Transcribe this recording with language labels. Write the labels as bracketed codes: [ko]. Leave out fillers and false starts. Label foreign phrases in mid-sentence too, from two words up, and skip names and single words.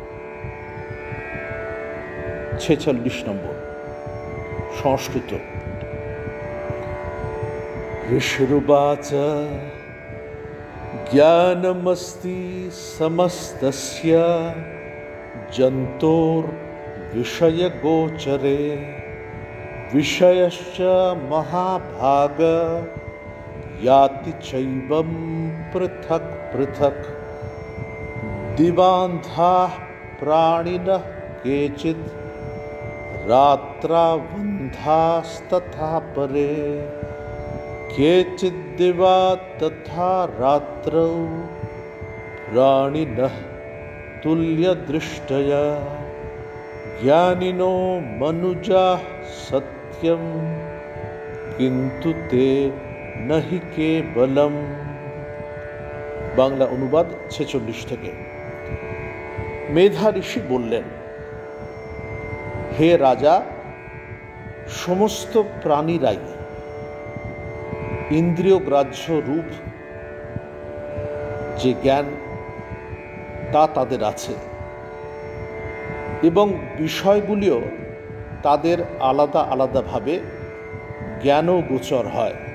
[bn] ৪৬ নম্বর সংস্কৃত। [sa] ঋষিরুবাচ জ্ঞানমস্তি সমস্তস্য জন্তোর विषयगोचरे विषयश्च महाभाग याति चैवं पृथक् पृथक् दिवान्धाः प्राणिनः केचित् रात्रावन्धास्तथा परे केचिद्दिवा तथा रात्रौ प्राणिनः तुल्यदृष्टया ज्ञानिनो मनुजाः सत्यं किन्तु ते नहि केवलम्। [bn] বাংলা অনুবাদ 46 থেকে। মেধা ঋষি বললেন, হে রাজা, সমস্ত প্রাণীরাই ইন্দ্রিয় গ্রাহ্য রূপ যে জ্ঞান তা তাদের আছে এবং বিষয়গুলিও তাদের আলাদা আলাদাভাবে জ্ঞানগোচর হয়।